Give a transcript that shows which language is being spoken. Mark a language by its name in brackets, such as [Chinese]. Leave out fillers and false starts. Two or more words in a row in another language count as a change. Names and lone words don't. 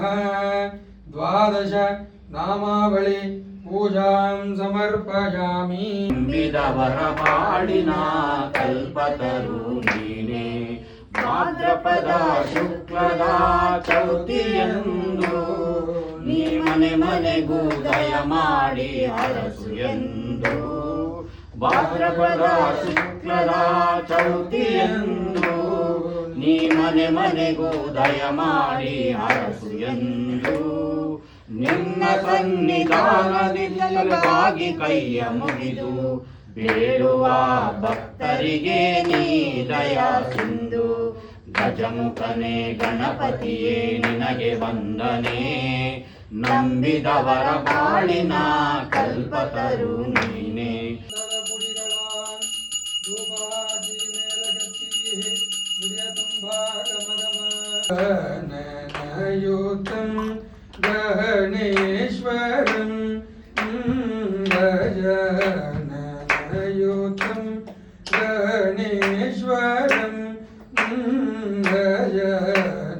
[Sanskrit] 12 नामावली पूजां समर्पयामि। [Kannada] ವಿದವರಪಾಡಿನ ಕಲ್ಪತರು ನೀನೆ ಭಾದ್ರಪದ ಶುಕ್ಲದ ಚೌತಿಯಂದು ನೀ ಮನೆ ಮನೆಗೂ ದಯ ಮಾಡಿ ಹರಸು ಎಂದು ಭಾದ್ರಪದ ಶುಕ್ಲದ ಚೌತಿಯಂದು ನೀ ಮನೆ ಮನೆಗೂ ದಯ ಮಾಡಿ ಹರಸು ಎಂದು ನಿನ್ನ ಸನ್ನಿಧಾನದಿಂದಲಗಾಗಿ ಕೈಯ ಮುಗಿದು ಬೇಡುವ ಭಕ್ತರಿಗೆ ನೀ ದಯ ಸಿಂಧು ಗಜಮುಖನೇ ಗಣಪತಿಯೇ ನಿನಗೆ ವಂದನೆ ನಂಬಿದವರ ಬಾಳಿನ ಕಲ್ಪತರು ನೀನೇ [Sanskrit] गणेश्वरं गजाननयुतं गणेश्वरं गजाननयुतं